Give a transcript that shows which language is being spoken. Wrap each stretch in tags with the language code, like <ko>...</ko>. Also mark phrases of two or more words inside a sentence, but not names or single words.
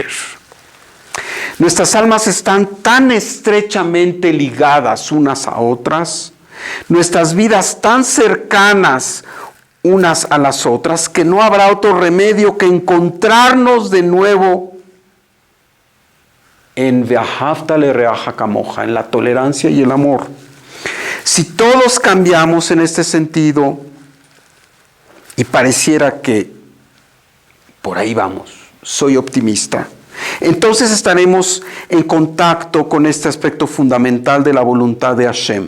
<es>Nuestras almas están tan estrechamente ligadas unas a otras, nuestras vidas tan cercanas unas a las otras, que no habrá otro remedio que encontrarnos de nuevo en</es> <he>ואהבת לרעך כמוך,</he> <es>en la tolerancia y el amor. Si todos cambiamos en este sentido, y pareciera que por ahí vamos, soy optimista, entonces estaremos en contacto con este aspecto fundamental de la voluntad de Hashem.</es>